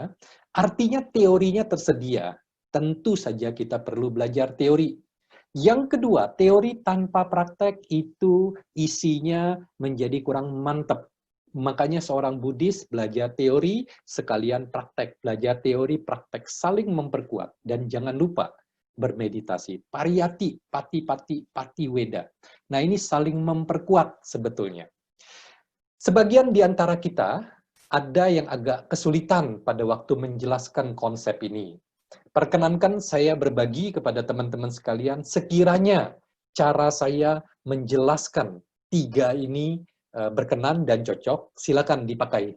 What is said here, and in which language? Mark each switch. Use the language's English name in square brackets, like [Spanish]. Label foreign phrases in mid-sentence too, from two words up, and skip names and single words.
[Indonesian] Artinya teorinya tersedia. Tentu saja kita perlu belajar teori. Yang kedua, teori tanpa praktek itu isinya menjadi kurang mantap. Makanya seorang Buddhis belajar teori sekalian praktek. Belajar teori, praktek, saling memperkuat. Dan jangan lupa, bermeditasi. [Pali] Pariyati, pati-pati, pati-weda. [Indonesian] Nah, ini saling memperkuat sebetulnya. Sebagian di antara kita ada yang agak kesulitan pada waktu menjelaskan konsep ini. Perkenankan saya berbagi kepada teman-teman sekalian, sekiranya cara saya menjelaskan 3 ini berkenan dan cocok, silakan dipakai.